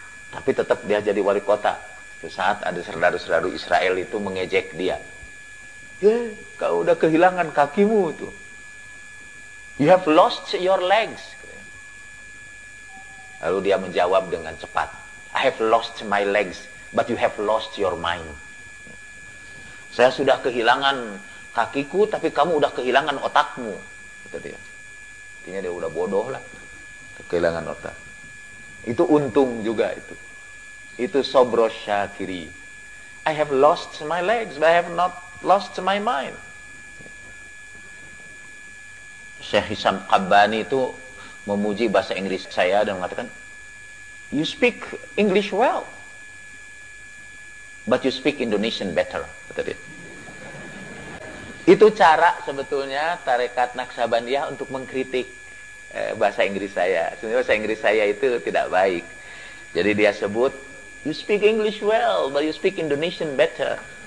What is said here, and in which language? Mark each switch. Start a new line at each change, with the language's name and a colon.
Indonesian: Tapi tetap dia jadi wali kota. Suatu saat ada saudara-saudara Israel itu mengejek dia. Kau udah kehilangan kakimu itu.
English: You have lost your legs.
Indonesian: Lalu dia menjawab dengan cepat.
English: I have lost my legs, but you have lost your mind.
Indonesian: Saya sudah kehilangan kakiku, tapi kamu udah kehilangan otakmu. Kata dia. Artinya dia udah bodoh lah. Kehilangan otak. Itu untung juga itu. Itu sobros syakiri.
English: I have lost my legs, but I have not lost my mind.
Indonesian: Syekh Hisam Qabbani itu memuji bahasa Inggris saya dan mengatakan,
English: you speak English well, but you speak Indonesian better.
Indonesian: Kata dia. Itu cara sebetulnya tarekat Naqsabandiyah untuk mengkritik bahasa Inggris saya. Sebenarnya bahasa Inggris saya itu tidak baik. Jadi dia sebut,
English: you speak English well, but you speak Indonesian better.